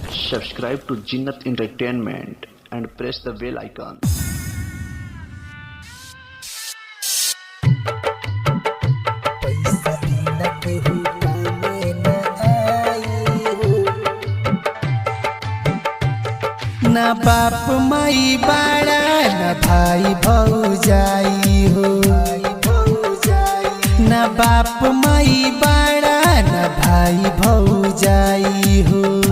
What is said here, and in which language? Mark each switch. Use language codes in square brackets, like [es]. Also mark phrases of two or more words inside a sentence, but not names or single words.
[en] subscribe to Jinnat Entertainment and press the bell icon. [bho] ना बाप माई बाड़ा ना भाई भौजाई हो, ना बाप माई बाड़ा ना भाई भौजाई हो।